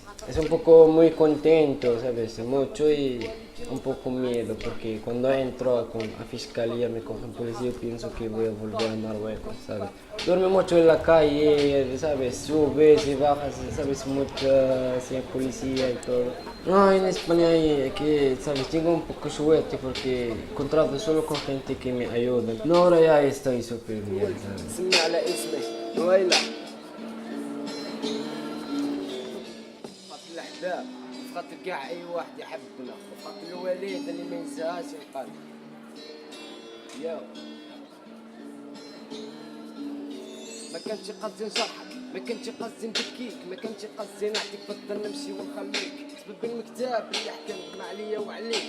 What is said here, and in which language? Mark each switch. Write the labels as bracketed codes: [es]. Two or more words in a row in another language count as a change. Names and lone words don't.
[es] Es un poco muy contento, ¿sabes? Mucho y un poco miedo, porque cuando entro a fiscalía, me cogen policía, pienso que voy a volver a Marruecos, ¿sabes? Duermo mucho en la calle, ¿sabes? Subes y bajas, ¿sabes? Mucha sí, policía y todo. No, en España aquí, ¿sabes? Tengo un poco suerte porque contrato solo con gente que me ayuda. No, ahora ya estoy súper bien, ¿sabes? [ar] سمي على اسمي وهيلة خاطر الاحباب خاطر كاع اي واحد يحبنا وخاطر الوالد اللي ما ينساهاش القلب. ياو ما كانش قصدي نجرحك ما كانش قصدي نبكيك ما كانش قصدي نعطيك بدل نمشي ونخليك سبب المكتاب اللي حكم عليا وعليك